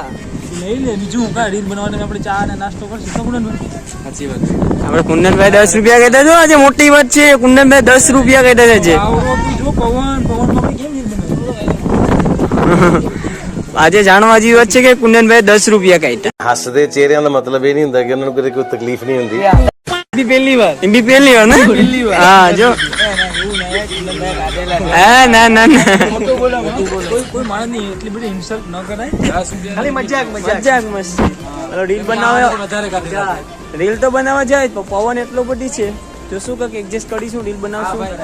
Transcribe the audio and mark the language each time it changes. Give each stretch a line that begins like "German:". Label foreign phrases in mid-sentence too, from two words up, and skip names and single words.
Gujarati: લઈ લે બીજું હું કાંઈ રીલ બનાવવાની આપણે ચા અને નાસ્તો કરશું તો કોણ સાચી વાત. આપણે કુંદનભાઈ 10 રૂપિયા કહેતા છો. આજે મોટી વાત છે. કુંદનભાઈ 10 રૂપિયા કહેતા છે. આવરો તું જો પવનમાં આપણે કેમ રીલ બનાવી? આજે જાણવા જેવી વાત છે કે કુંદનભાઈ 10 રૂપિયા કાઢ્યા.
Punjabi: ਹੱਸਦੇ ਚਿਹਰਿਆਂ ਦਾ ਮਤਲਬ ਇਹ ਨਹੀਂ ਹੁੰਦਾ ਕਿ ਉਹਨਾਂ ਨੂੰ ਕਦੇ ਕੋਈ ਤਕਲੀਫ ਨਹੀਂ ਹੁੰਦੀ.
Gujarati: પહેલી વાર ને હા જો હા ના ના ના કોઈ માણસ નહીં એટલી બધી ઇન્સલ્ટ ન કરાય. ખાલી મજાક મસ્ત. હાલો રીલ બનાવે વધારે કાઢે. રીલ તો બનાવવા જાય તો પવન એટલો બધી છે તો શું કાંઈક એડજસ્ટ કરીશું રીલ બનાવશું.